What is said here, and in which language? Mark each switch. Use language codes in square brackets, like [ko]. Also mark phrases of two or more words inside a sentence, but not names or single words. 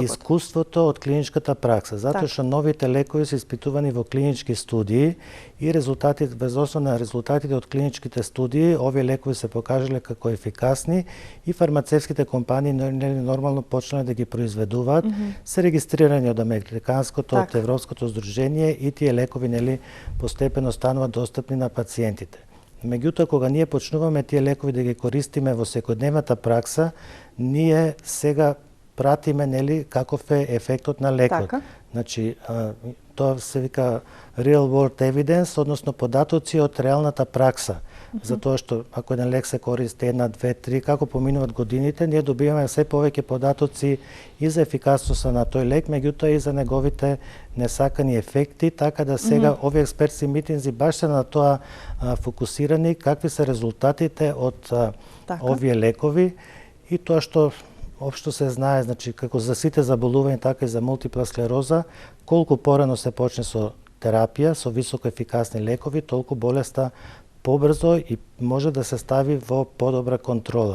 [mk] Искуството од клиничката пракса, затоа што новите лекови се испитувани во клинички студии и резултатите, без основа на резултатите од клиничките студии, овие лекови се покажале како ефикасни и фармацевските компании нормално почнале да ги произведуваат, се регистрирани од Американското, од Европското здружение и тие лекови постепено стануваат достапни на пациентите. Меѓутоа, кога ние почнуваме тие лекови да ги користиме во секојдневната пракса, ние сега пратиме каков е ефектот на лекот. Значи, тоа се вика [en] real world evidence, [mk] односно податоци од реалната пракса. Затоа што ако еден лек се користи 1, 2, 3, како поминуваат годините, ние добиваме се повеќе податоци и за ефикасноста на тој лек, меѓутоа и за неговите несакани ефекти, така да сега овие експертски митинзи баш се на тоа фокусирани, какви се резултатите од овие лекови и тоа што општо се знае, значи како за сите заболувања, така и за мултипла склероза, колку порано се почне со терапија, со високо ефикасни лекови, толку болеста побрзо и може да се стави во подобра контрола.